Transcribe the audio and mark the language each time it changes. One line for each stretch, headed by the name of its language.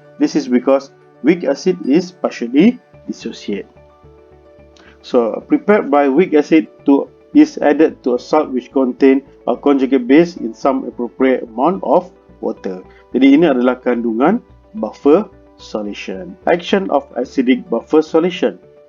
English: This is because weak acid is partially dissociate. So prepared by weak acid is added to a salt which contain a conjugate base in some appropriate amount of water.
Malay: Jadi ini adalah kandungan buffer solution.
English: Action of acidic buffer solution.